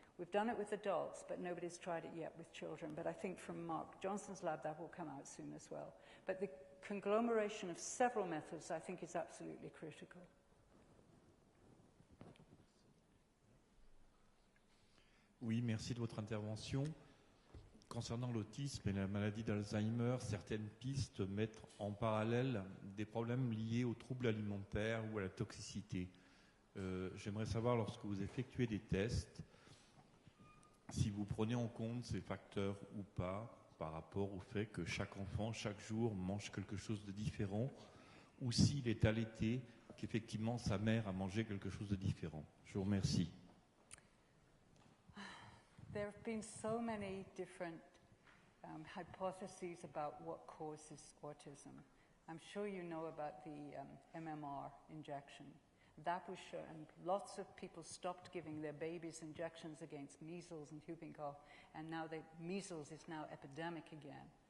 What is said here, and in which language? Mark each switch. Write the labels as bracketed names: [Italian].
[English] We've done it with adults, but nobody's tried it yet with children. But I think from Mark Johnson's lab, that will come out soon as well. But the conglomeration of several methods, I think, is absolutely critical. [French] Oui, merci de votre intervention. Concernant l'autisme et la maladie d'Alzheimer, certaines pistes mettent en parallèle des problèmes liés aux troubles alimentaires ou à la toxicité. J'aimerais savoir, lorsque vous effectuez des tests, si vous prenez en compte ces facteurs ou pas par rapport au fait que chaque enfant, chaque jour, mange quelque chose de différent, ou s'il est allaité, qu'effectivement sa mère a mangé quelque chose de différent. Je vous remercie. [English] There have been so many different hypotheses about what causes autism. I'm sure you know about the MMR injection. That was shown, and lots of people stopped giving their babies injections against measles and whooping cough, and now measles is now epidemic again.